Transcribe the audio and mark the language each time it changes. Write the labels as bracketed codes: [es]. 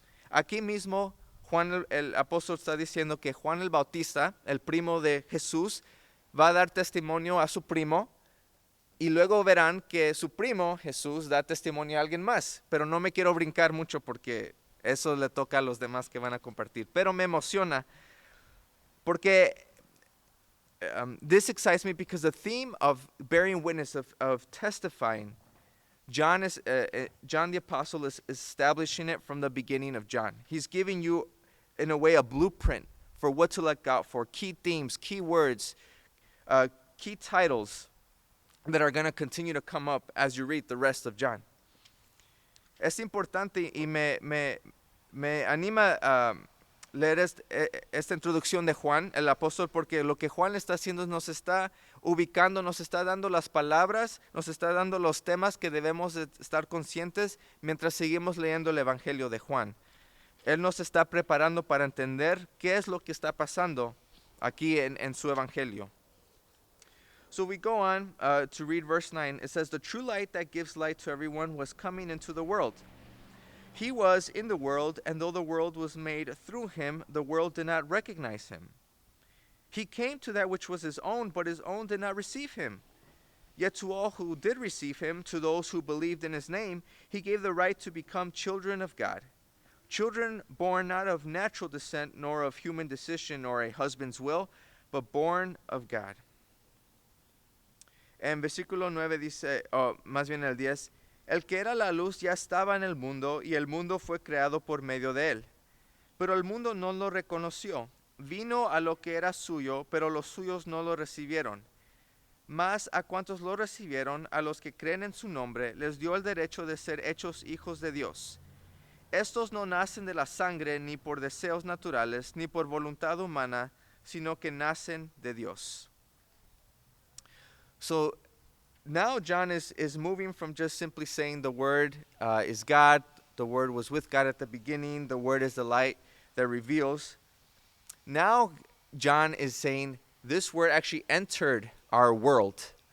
[es] Aquí mismo Juan el apóstol está diciendo que Juan el Bautista, el primo de Jesús, va a dar testimonio a su primo, y luego verán que su primo Jesús da testimonio a alguien más. Pero no me quiero brincar mucho porque eso le toca a los demás que van a compartir. Pero me emociona porque [en] this excites me because the theme of bearing witness, of testifying, John the Apostle is establishing it from the beginning of John. He's giving you, in a way, a blueprint for what to look out for, key themes, key words, key titles that are going to continue to come up as you read the rest of John. [es] Es importante y me anima leer esta introducción de Juan, el apóstol, porque lo que Juan está haciendo es nos está ubicando, nos está dando las palabras, nos está dando los temas que debemos de estar conscientes mientras seguimos leyendo el Evangelio de Juan. Él nos está preparando para entender qué es lo que está pasando aquí en su Evangelio. [en] So we go on to read verse 9. It says, the true light that gives light to everyone was coming into the world. He was in the world, and though the world was made through him, the world did not recognize him. He came to that which was his own, but his own did not receive him. Yet to all who did receive him, to those who believed in his name, he gave the right to become children of God. Children born not of natural descent, nor of human decision or a husband's will, but born of God. [es] En versículo 9 dice, más bien el 10, el que era la luz ya estaba en el mundo, y el mundo fue creado por medio de él. Pero el mundo no lo reconoció. Vino a lo que era suyo, pero los suyos no lo recibieron. Mas a cuantos lo recibieron, a los que creen en su nombre, les dio el derecho de ser hechos hijos de Dios. Estos no nacen de la sangre, ni por deseos naturales, ni por voluntad humana, sino que nacen de Dios. [en] So now John is moving from just simply saying the Word is God, the Word was with God at the beginning, the Word is the light that reveals. Now John is saying this Word actually entered our world.